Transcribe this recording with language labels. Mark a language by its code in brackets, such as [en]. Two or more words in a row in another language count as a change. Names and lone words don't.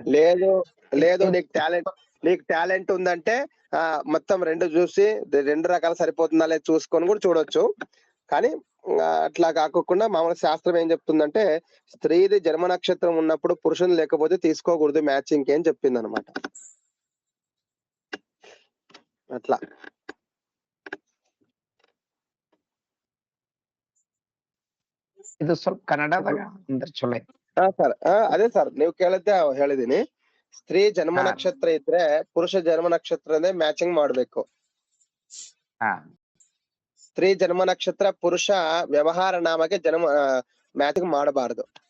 [te] లేదు నీకు టాలెంట్ ఉందంటే మొత్తం రెండు చూసి రెండు రకాల సరిపోతుందా లేదు చూసుకొని కూడా చూడొచ్చు. కానీ అట్లా కాకుండా మామూలు శాస్త్రం ఏం చెప్తుందంటే స్త్రీది జన్మ నక్షత్రం ఉన్నప్పుడు పురుషుని లేకపోతే తీసుకోకూడదు మ్యాచింగ్ కి అని చెప్పింది అనమాట. అట్లా [kn] ಇದು ಸ್ವಲ್ಪ ಕನ್ನಡದಾಗ ಅಂದ್ರೆ ಚಲೋ ಐತಿ. ಸರ್ ಅದೇ ಸರ್ ನೀವು ಕೇಳಿದ್ದೆ ಹೇಳಿದೀನಿ. ಸ್ತ್ರೀ ಜನ್ಮ ನಕ್ಷತ್ರ ಇದ್ರೆ ಪುರುಷ ಜನ್ಮ ನಕ್ಷತ್ರನೇ ಮ್ಯಾಚಿಂಗ್ ಮಾಡ್ಬೇಕು. ಸ್ತ್ರೀ ಜನ್ಮ ನಕ್ಷತ್ರ ಪುರುಷ ವ್ಯವಹಾರ ನಾಮಕ್ಕೆ ಮ್ಯಾಚಿಂಗ್ ಮಾಡಬಾರದು.